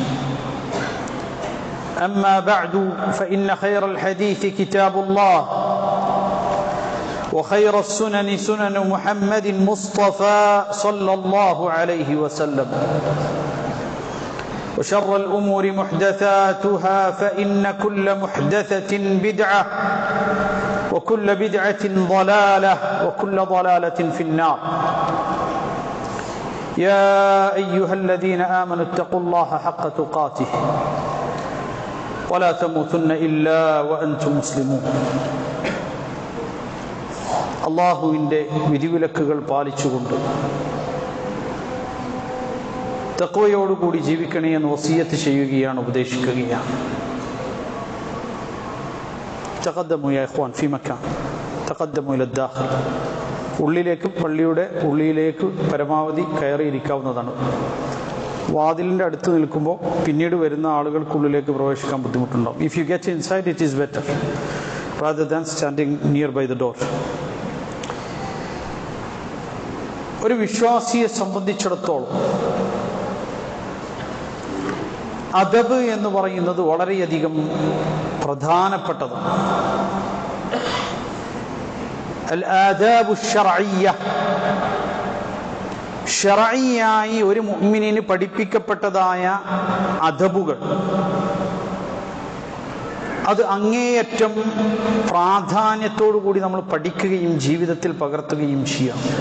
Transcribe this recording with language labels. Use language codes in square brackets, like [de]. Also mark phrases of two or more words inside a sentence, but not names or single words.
[ar] أما بعد فإن خير الحديث كتاب الله وخير السنن سنن محمد مصطفى صلى الله عليه وسلم وشر الأمور محدثاتها فإن كل محدثة بدعة وكل بدعة ضلالة وكل ضلالة في النار يا أيها الذين آمنوا اتقوا الله حق تقاته ولا تموتن إلا وأنتم مسلمون [ml] അള്ളാഹുവിൻ്റെ വിധിവിലക്കുകൾ പാലിച്ചുകൊണ്ട് തഖ്വയോടുകൂടി ജീവിക്കണേ എന്ന് വസിയത്ത് ചെയ്യുകയാണ്, ഉപദേശിക്കുകയാണ്. [ar] تقدموا يا إخوان في مكان تقدموا إلى داخل. [ml] ഉള്ളിലേക്ക്, പള്ളിയുടെ ഉള്ളിലേക്ക് പരമാവധി കയറിയിരിക്കാവുന്നതാണ്. വാതിലിൻ്റെ അടുത്ത് നിൽക്കുമ്പോൾ പിന്നീട് വരുന്ന ആളുകൾക്കുള്ളിലേക്ക് പ്രവേശിക്കാൻ ബുദ്ധിമുട്ടുണ്ടാവും. [en] if you get inside it is better rather than standing nearby the door. [ml] ഒരു വിശ്വാസിയെ സംബന്ധിച്ചിടത്തോളം അദബ് എന്ന് പറയുന്നത് വളരെയധികം പ്രധാനപ്പെട്ടതാണ്. [ar] الآداب الشرعية, [ml] ശർഇയായി ഒരു മുഅ്മിനിന് പഠിപ്പിക്കപ്പെട്ടതായ അദബുകൾ, അത് അങ്ങേയറ്റം പ്രാധാന്യത്തോടു കൂടി നമ്മൾ പഠിക്കുകയും ജീവിതത്തിൽ പകർത്തുകയും ചെയ്യാം.